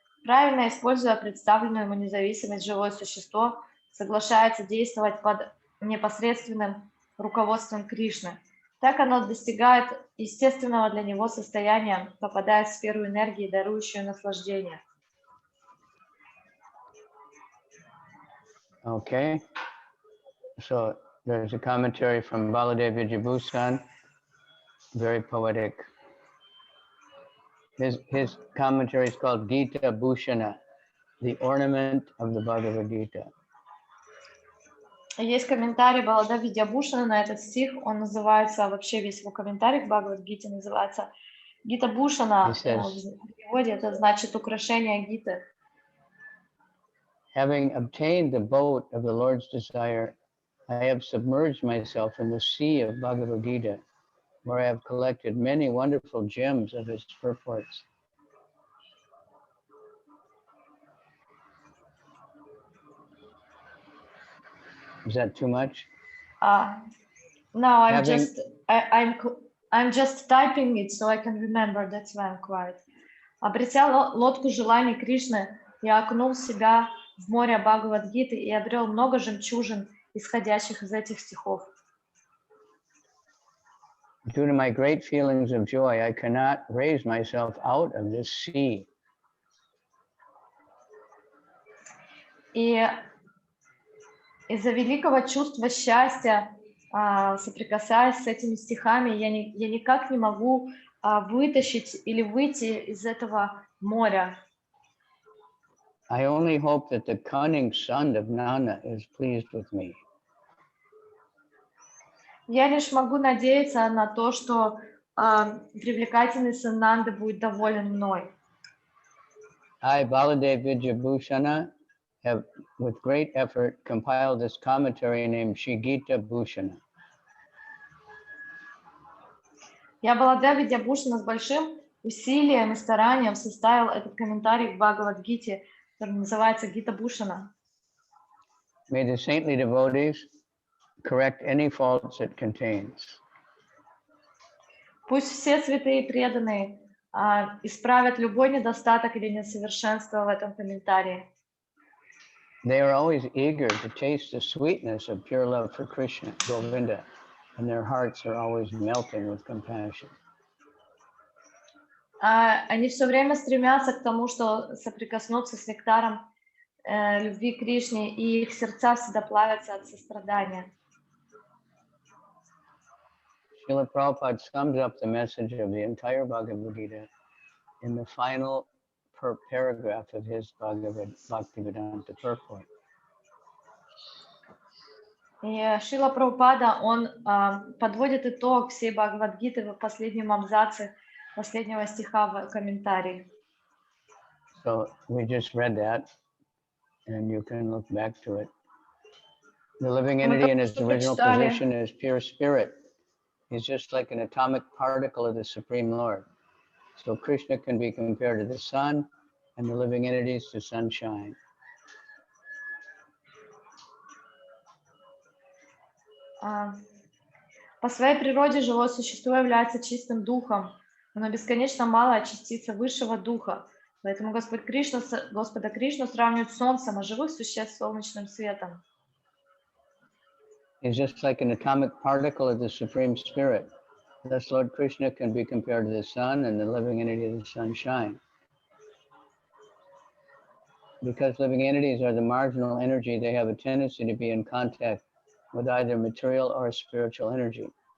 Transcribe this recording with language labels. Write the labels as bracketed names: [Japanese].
[Russian] Правильно используя представленную ему независимость, живое существо соглашается действовать под непосредственным руководством Кришны. Так оно достигает естественного для него состояния, попадая в сферу энергии, дарующую наслаждение. [English] Okay, so there's a commentary from Baladev Vijayabhushan, very poetic. His commentary is called Gita Bhushana, the ornament of the Bhagavad-Gita. [Russian] Есть комментарий Балада Видьябушана на этот стих, он называется, вообще весь его комментарий к Бхагавад-гите называется Гита Бушана, в переводе это значит украшение Гиты. [English] Having obtained the boat of the Lord's desire, I have submerged myself in the sea of Bhagavad-Gita, where I have collected many wonderful gems of its purports. Is that too much? No, I'm just typing it so I can remember. That's why I'm quiet. [Russian] Обретя лодку желаний Кришны, я окунул себя в море Бхагавад-гиты и обрел много жемчужин, исходящих из этих стихов. [English] Due to my great feelings of joy, I cannot raise myself out of this sea. [Russian] И из-за великого чувства счастья, соприкасаясь с этими стихами, я никак не могу вытащить или выйти из этого моря. [English] I only hope that the cunning son of Nana is pleased with me. [Russian] Я лишь могу надеяться на то, что привлекательный сын Нанды будет доволен мной. [English] I, Baladev Vijayabhushana, have with great effort compiled this commentary named Shigita Bhushana. [Russian] Я, Баладев Видьябушана, с большим усилием и старанием составил этот комментарий к Бхагавад-гите, который называется Гита Бушана. [English] May the saintly devotees correct any faults it contains. [Russian] Пусть все святые и преданные исправят любой недостаток или несовершенство в этом комментарии. [English] They are always eager to taste the sweetness of pure love for Krishna, Govinda, and their hearts are always melting with compassion. [Russian] Они все время стремятся к тому, что соприкоснуться с нектаром любви к Кришне, и их сердца всегда плавятся от сострадания. [English] Srila Prabhupada sums up the message of the entire Bhagavad-Gita in the final paragraph of his Bhaktivedanta purport. [Russian] И Шрила Прабхупада, он подводит итог всей Бхагавад-гиты в последнем абзаце последнего стиха в комментарии. [English] So we just read that, and you can look back to it. The living entity in its original position is pure spirit. He's just like an atomic particle of the Supreme Lord. So Krishna can be compared to the sun, and the living entities to sunshine. [Russian] По своей природе живое существо является чистым духом, но бесконечно малая частица высшего духа. Поэтому Господа Кришну сравнивают с солнцем, а живых существ с солнечным светом. [English] He's just like an atomic particle of the Supreme Spirit. Thus, Lord Krishna can be compared to the sun and the living entity of the sunshine. Because living entities are the marginal energy, they have a tendency to be in contact with either material or spiritual energy.